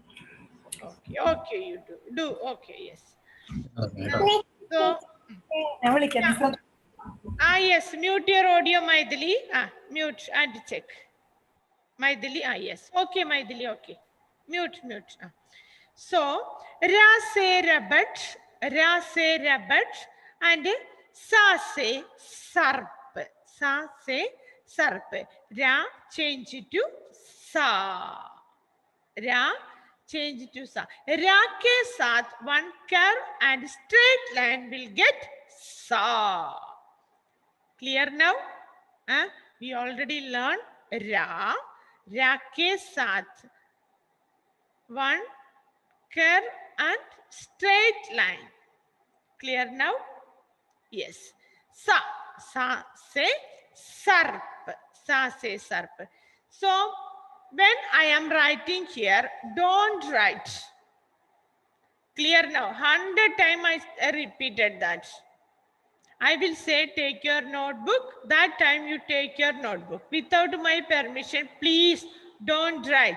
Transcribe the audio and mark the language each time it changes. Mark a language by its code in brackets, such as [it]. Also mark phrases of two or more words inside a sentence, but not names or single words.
[en] Okay, okay, you do. Okay, yes. Okay. So, yes, mute your audio, Maithili. Mute and check. Maithili, yes. Okay, Maithili, okay. Mute. So, [hi] र से रबत, and स से सर्प. स से सर्प. [en] Ra change to sa. Ra change to sa. [hi] र के साथ [en] one curve and straight line will get sa. Clear now? We already learned ra. [hi] र के साथ [en] one curve and straight line. Clear now? Yes. [hi] स से सर्प. स से सर्प. [en] So when I am writing here, don't write. Clear now? 100 times I repeated that. I will say take your notebook. That time you take your notebook. Without my permission, please don't write.